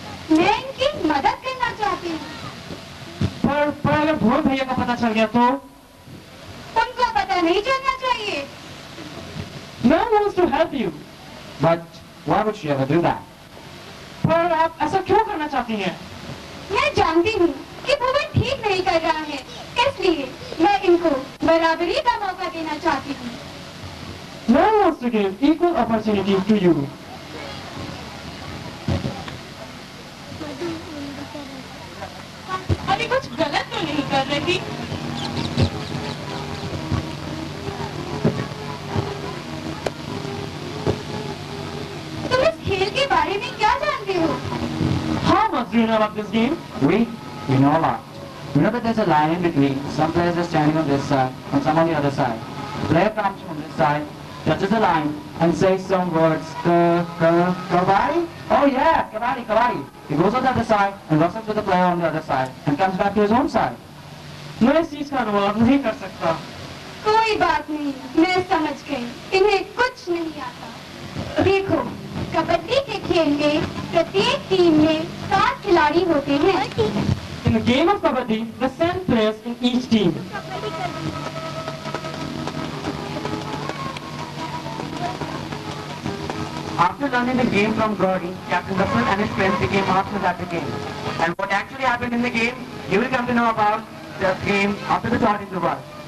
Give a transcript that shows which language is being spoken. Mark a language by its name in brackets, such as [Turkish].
[Hindi] मैं इनकी मदद करना चाहती हूँ. पर अगर भुवन भैया का पता चल गया तो? उनको पता नहीं चलना चाहिए. [English] Ma'am wants to help you. But why would she ever do that? [Hindi] पर आप ऐसा क्यों करना चाहती हैं? मैं जानती हूँ कि भुवन ठीक नहीं कर रहा है, इसलिए मैं इनको बराबरी का मौका देना चाहती हूँ. [English] Ma'am wants to give equal opportunity to you. [Hindi] अभी कुछ गलत तो नहीं कर रही. तुम इस खेल के बारे में क्या जानते हो? [English] How much do you know about this game? We know a lot. We know that there's a line in between. Some players are standing on this side and some on the other side. The player comes from this side, touches the line, and says some words. Kabaddi? Oh yeah, kabaddi, kabaddi. He goes on the other side and wrestles with the player on the other side and comes back to his own side. [Hindi] मैं इस चीज का अनुवाद नहीं कर सकता. कोई बात नहीं, मैं समझ गई. इन्हें कुछ नहीं आता. देखो, कबड्डी के खेल में प्रत्येक टीम में 7 खिलाड़ी होते हैं. [English] In the game of kabaddi, there are 7 players in each team. After learning the game from Gauri, Captain Russell and his friends became masters at the game. And what actually happened in the game, you will come to know about the game after the short interval.